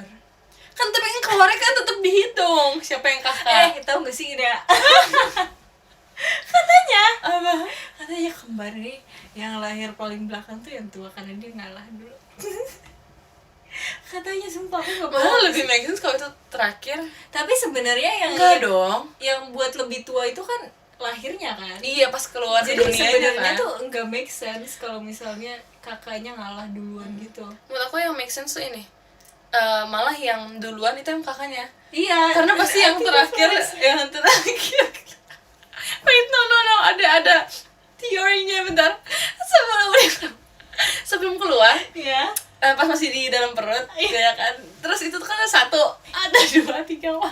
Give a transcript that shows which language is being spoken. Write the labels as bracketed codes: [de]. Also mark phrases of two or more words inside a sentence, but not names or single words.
[id] Kan tapi yang keluarnya kan tetap dihitung siapa yang kakak. Tahu gak sih Ida? Apa? Katanya kembar nih yang lahir paling belakang tuh yang tua karena dia ngalah dulu. Katanya sumpah aku nggak Malah bohong. lebih [en] make sense [id] kalau itu terakhir. Tapi sebenarnya yang Enggak dong. yang buat lebih tua itu kan lahirnya kan. Iya, pas keluar ke Jadi dunianya sebenarnya kan. tuh enggak [en] make sense [id] kalau misalnya kakaknya ngalah duluan gitu. Menurut aku yang [en] make sense [id] tuh ini. Malah yang duluan itu yang kakaknya. Iya. Karena pasti yang terakhir, [en] Wait, no, [id] ada teorinya bentar. Sebelum keluar, Iya. pas masih di dalam perut, ya kan. Terus itu kan ada 1, ada 2, 3, wah.